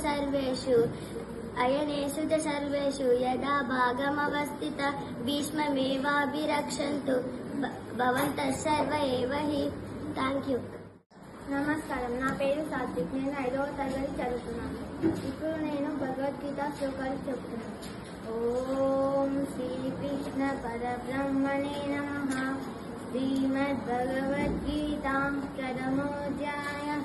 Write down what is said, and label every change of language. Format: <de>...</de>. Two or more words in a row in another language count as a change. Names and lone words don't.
<sa>च सर्वेषु यदा भागमवस्थित भीष्ममेवाभिरक्षन्तु भवन्तः सर्व एव हि</sa> <en>thank you.</en> <te>నమస్కారం, నా పేరు సాత్విక్. నేను 5వ తరగతి చదువుతున్నాను. ఇప్పుడు నేను భగవద్గీత శ్లోకాలు చెప్తున్నాను.</te> <sa>ఓం శ్రీకృష్ణ పరబ్రహ్మణే నమః. శ్రీమద్భగవద్గీత ప్రథమోధ్యాయః.</sa>